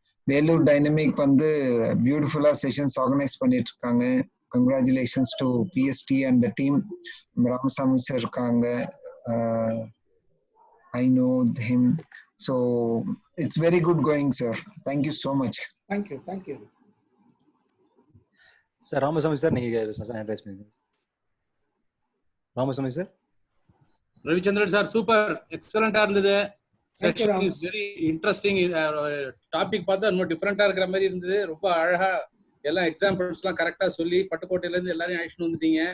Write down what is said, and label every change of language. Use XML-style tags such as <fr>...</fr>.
<ta>Vellore Dynamic வந்து பியூட்டிஃபுல்லா sessions organise பண்ணிட்டு இருக்காங்க.</ta> <en>Congratulations to PST and the team.</en> <ta>Ramasamy sir இருக்காங்க,</ta> <en>I know him, so it's very good going sir. Thank you so much. Thank you.</en> <ta>Sir Ramasamy sir நீங்க advice பண்ணுங்க. Ramasamy sir. Ravichandran sir super எக்ஸலண்டா இருந்தது.</ta> <en>Thank you, section Ram. Is very interesting.</en> <ta>Topic பார்த்தா ரொம்ப டிஃப்ரெண்டா இருக்கிற மாதிரி இருந்தது. ரொம்ப அழகா எல்லாம் எக்ஸாம்பிள்ஸ்லாம் கரெக்டா சொல்லி பட்டுக்கோட்டையில இருந்து எல்லாரையும் அழைச்சிட்டு வந்துட்டீங்க.</ta>